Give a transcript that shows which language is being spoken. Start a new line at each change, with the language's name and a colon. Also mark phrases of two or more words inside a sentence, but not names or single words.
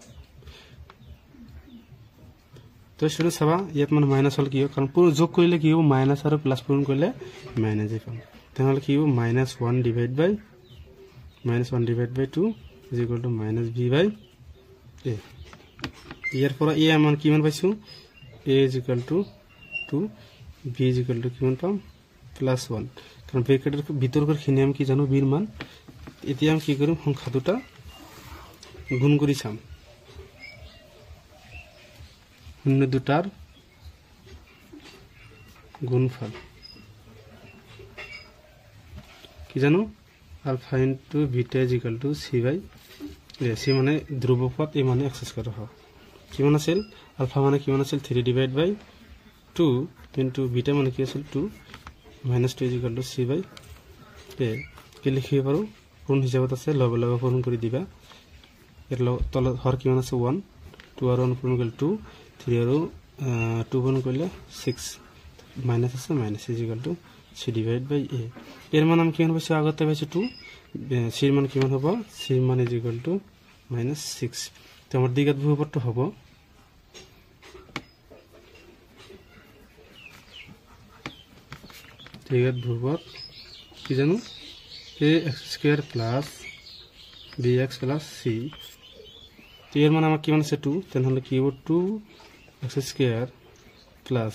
Bangla: তো স্টুডেন্টস সবা ইয়াত মানে মাইনাস হল কি কারণ পুরো যোগ করলে কি হবে মাইনাস আর প্লাস পূরণ করলে মাইনাসই পাম তাহলে কি হবে -1
English: divide by
Bangla: 2 = -b/a ইয়ার পর এ মান কি মান পাইছো a = 2 b = কিমান পাম +1 কারণ ব্র্যাকেটের ভিতরকার খিনি আমি কি জানো b এর মান এতে আমি কি করিম সংখ্যা দুটা গুণ করি চাম শূন্য দুটার গুণফল কি জানো
English: alpha into beta
Bangla: = c/a c মানে ধ্রুবপদ a মানে x² হয় কিমান আছিল আলফা মানে কিমান আছিল 3/2
English: into beta
Bangla: মানে কি আছিল 2 -2 = c/a কি লিখি পারো পূর্ণ হিসাবত আছে লগে লগে পূরণ করে দিবা এর তল হর কিমান আছে 1 2 আর 1 পূরণ করলে 2 3 আর 2 পূরণ করলে 6 মাইনাস আছে মাইনাস c/a এর মান আমি কিমান পাইছি আগতে পাইছি 2 c এর মান কিমান হবে c এর মান -6 তো আমার দ্বিঘাত বহুপদটা হবে দ্বিঘাত বহুপদ কি জানো ax² প্লাস bx প্লাস c তো এর মান আমার কিমান আছে 2 তাহলে কি হবে 2x² প্লাস